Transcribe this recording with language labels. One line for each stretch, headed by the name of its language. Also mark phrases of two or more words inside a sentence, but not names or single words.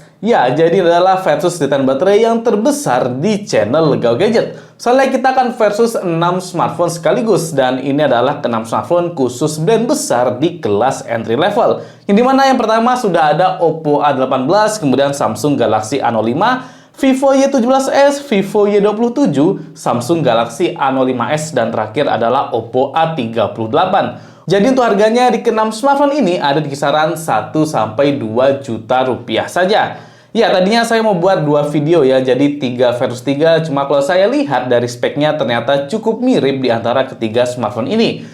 Indonesian: Ya, jadi adalah versus desain baterai yang terbesar di channel Legawa Gadget. Soalnya kita akan versus 6 smartphone sekaligus, dan ini adalah ke-6 smartphone khusus brand besar di kelas
English: entry level.
Indonesian: Yang dimana yang pertama sudah ada Oppo A18, kemudian Samsung Galaxy A05, Vivo Y17s, Vivo Y27, Samsung Galaxy A05s, dan terakhir adalah Oppo A38. Jadi untuk harganya di ke-6 smartphone ini ada di kisaran 1-2 juta rupiah saja. Ya, tadinya saya mau buat 2 video ya, jadi 3 versus 3. Cuma kalau saya lihat dari speknya ternyata cukup mirip di antara ketiga smartphone ini.